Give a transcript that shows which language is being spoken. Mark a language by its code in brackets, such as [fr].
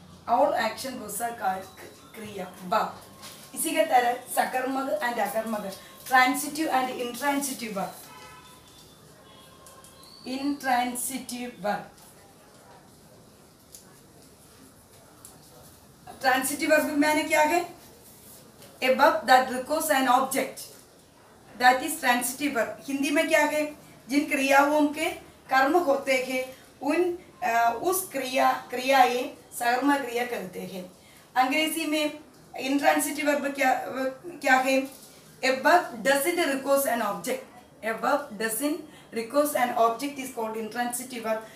[en] All action verbs are called क्रिया verb. [hi] इसी के तरह [en] सकर्मक एंड अकर्मक, transitive and intransitive verb. [hi] Intransitive verb, transitive verb में क्या है? [en] A verb that requires an object, that is transitive verb। [hi] Hindi में क्या है? जिन क्रियाओं के कर्म होते हैं उस क्रियाएं सकर्मक क्रिया कहते हैं। अंग्रेजी में इंट्रांसिटिव वर्ब क्या है? [en] A verb doesn't requires an object। A verb doesn't requires an object is called intransitive verb।